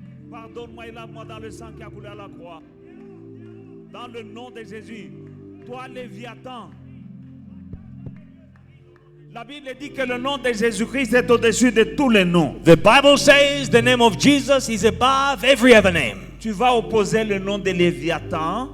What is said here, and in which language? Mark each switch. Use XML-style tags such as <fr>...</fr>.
<fr>Pardonne-moi et lave-moi dans le sang qui a coulé à la croix. Dans le nom de Jésus. Toi, Léviathan. La Bible dit que le nom de Jésus-Christ est au-dessus de tous les noms.</fr> <en>The Bible says the name of Jesus is above every other name.</en> <fr>Tu vas opposer le nom de Léviathan</fr>